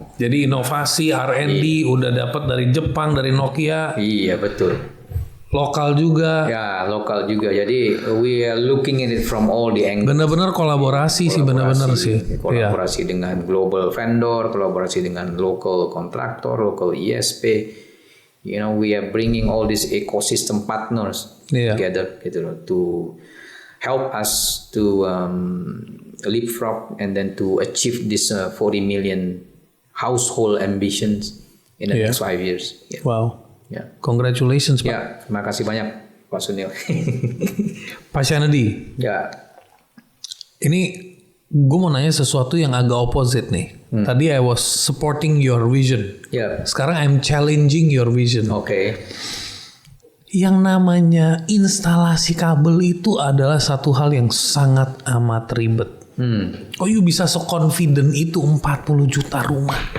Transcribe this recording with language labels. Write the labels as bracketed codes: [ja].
[id] Jadi inovasi R&D udah dapat dari Jepang, dari Nokia, Iya, betul. lokal juga. Ya, lokal juga. [en] Jadi we are looking at it from all the angles. [id] Benar-benar kolaborasi sih, benar-benar sih. Iya. Kolaborasi dengan global vendor, kolaborasi dengan local kontraktor, local ISP. [en] You know, we are bringing all these ecosystem partners together [id] gitu loh, [en] to help us to leapfrog and then to achieve this 40 million household ambitions in the next 5 years. Yeah. Wow. Ya. Congratulations Pak. [id] Ya, terima kasih banyak Pak Sunil. Pak Shanadi. Ya. Ini gue mau nanya sesuatu yang agak opposite nih. [en] Tadi I was supporting your vision. Ya, Sekarang I'm challenging your vision. oke. [id] Yang namanya instalasi kabel itu adalah satu hal yang sangat amat ribet. Kok you bisa so-confident itu 40 juta rumah?